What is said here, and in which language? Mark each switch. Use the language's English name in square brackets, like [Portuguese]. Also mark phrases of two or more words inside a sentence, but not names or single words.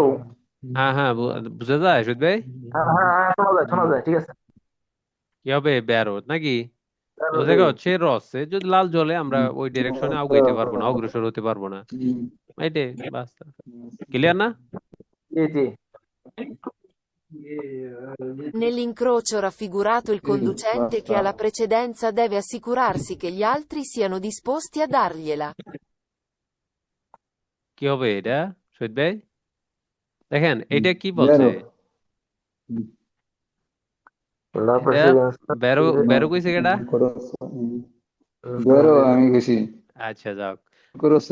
[Bangla] হ্যাঁ হ্যাঁ, বুঝা যায় সৈয়দ ভাই? হ্যাঁ হ্যাঁ হ্যাঁ, শোনা যায় ঠিক আছে। কি হবে, বেরো নাকি? তো দেখো, হচ্ছে রসে যদি লাল জ্বলে আমরা ওই ডিরেকশনে আগাইতে পারবো না, অগ্রসর হতে পারবো না। এইটাই বাস। ক্লিয়ার না? জি জি। [Italian] Nell'incrocio raffigurato il conducente che ha la precedenza deve assicurarsi che gli altri siano disposti a dargliela. [Bangla] কি হবে এটা শহীদ ভাই? দেখেন এটা কি বলছে, [Italian] La [Bangla] এটা [Italian] presidenza [Bangla] বেরো বেরো কইছে কেডা? আমি গেছি আচ্ছা, যাক, করছো